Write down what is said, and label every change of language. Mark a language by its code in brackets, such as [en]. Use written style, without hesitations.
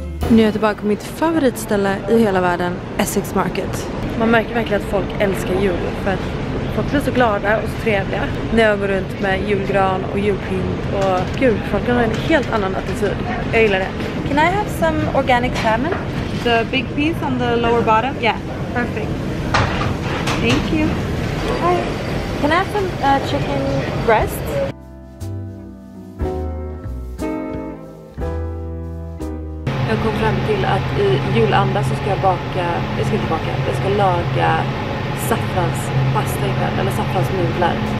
[sv] Nu är jag tillbaka på mitt favoritställe i hela världen, Essex Market. Man märker verkligen att folk älskar jul för att folk blir så glada och så trevliga när jag går runt med julgran och julpynt och gud, folk har en helt annan attityd. Jag gillar det. [en] Can I have some organic salmon? The big piece on the lower bottom? Yeah, perfect. Thank you. Hi. Can I have some chicken breast? [sv] Jag kom fram till att i julanda så ska jag jag ska laga saffranspasta ikväll, eller saffransnudlar.